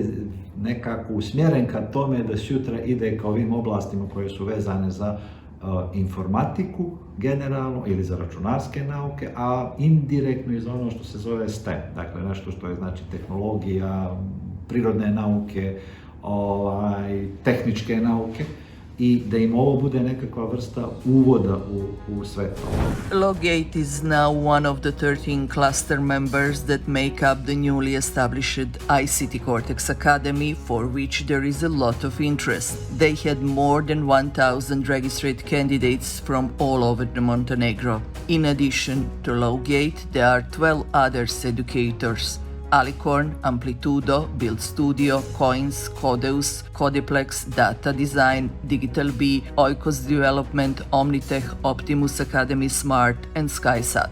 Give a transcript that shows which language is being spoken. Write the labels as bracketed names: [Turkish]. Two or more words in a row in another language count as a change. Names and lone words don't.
[Serbian] nekako usmjeren ka tome da sutra ide ka ovim oblastima koje su vezane za informatiku generalno ili za računarske nauke, a indirektno i za ono što se zove STEM, dakle nešto što je znači tehnologija, prirodne nauke, tehničke nauke, i da im ovo bude nekakva vrsta uvoda u sve to. [English] Logate is now one of the 13 cluster members that make up the newly established ICT Cortex Academy, for which there is a lot of interest. They had more than 1,000 registered candidates from all over the Montenegro. In addition to Logate, there are 12 others educators: Alicorn, Amplitudo, Build Studio, Coins, Codeus, Codiplex, Data Design, Digital B, Oikos Development, Omnitech, Optimus Academy Smart, and SkySat.